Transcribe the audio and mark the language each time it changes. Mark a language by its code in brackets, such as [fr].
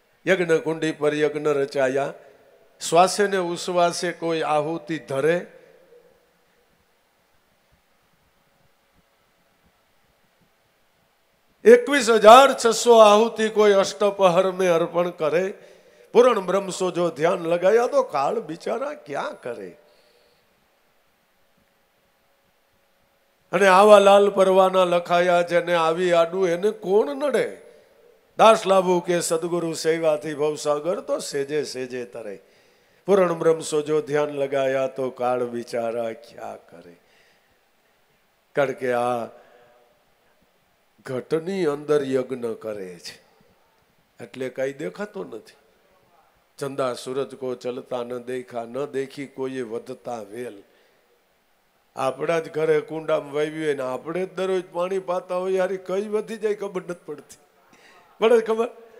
[gu] યજ્ઞ કુંડી પર યજ્ઞ રચાયા. શ્વાસે ને ઉશ્વાસે કોઈ આહુતિ ધરે, 21,600 આહુતિ કોઈ અષ્ટપહર [hi] में अर्पण करे. पूर्ण ब्रह्म सो जो ध्यान लगाया तो काल बिचारा क्या करे. [gu] અને આવા લાલ પરવાના લખાયા જેને આવી આડું એને કોણ નડે. દાસ લાભુ કે સદગુરુ સેવાથી ભવસાગર તો સેજે સેજે તરે. [hi] પૂर्ण ब्रह्म सो जो ध्यान लगाया तो काल बिचारा क्या करे. [gu] કારણ કે આ ઘટની અંદર યજ્ઞ કરે છે એટલે કઈ દેખાતો નથી. [hi] ચંદા સૂરજ કો ચલતા ન દેખા, [gu] ન દેખી કોઈએ વધતા વેલ. આપણા જ ઘરે કુંડામાં વાવ્યું ને આપણે જ દરરોજ પાણી પાતા હોય યાર, કઈ વધી જાય ખબર નથી પડતી. પડે ખબર?